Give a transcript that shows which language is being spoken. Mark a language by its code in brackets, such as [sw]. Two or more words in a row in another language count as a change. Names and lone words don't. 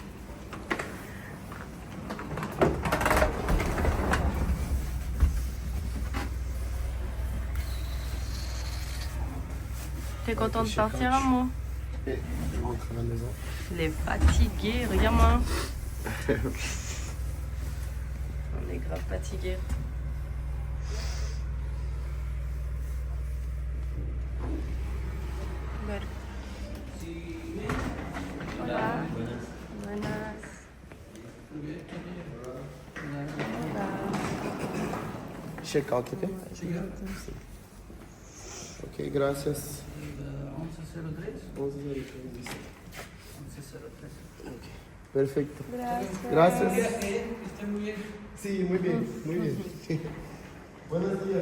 [fr] T'es content de partir, amour? Et je rentre à la maison. Il est fatigué, regarde-moi. On est grave fatigué. [es] Bueno. Hola. Buenas. Hola. [en] Check out, [es] ok? Ok, gracias. 11:03. Ok, perfecto. Gracias. Sí, muy bien, muy bien. Buenos días.